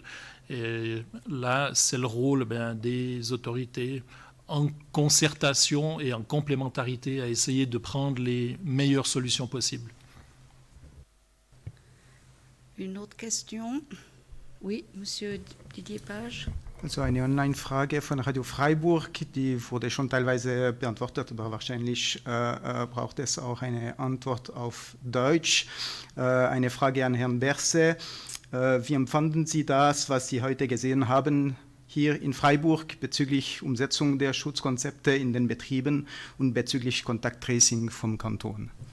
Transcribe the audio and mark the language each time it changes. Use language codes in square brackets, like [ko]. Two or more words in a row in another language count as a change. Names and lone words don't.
[fr] Et là, c'est le rôle des autorités en concertation et en complémentarité à essayer de prendre les meilleures solutions possibles. Une autre question? Oui, Monsieur Didier Page. [de] Also eine Online-Frage von Radio Freiburg, die wurde schon teilweise beantwortet, aber wahrscheinlich braucht es auch eine Antwort auf Deutsch. Eine Frage an Herrn Berse. Wie empfanden Sie das, was Sie heute gesehen haben hier in Freiburg bezüglich Umsetzung der Schutzkonzepte in den Betrieben und bezüglich Kontakttracing vom Kanton?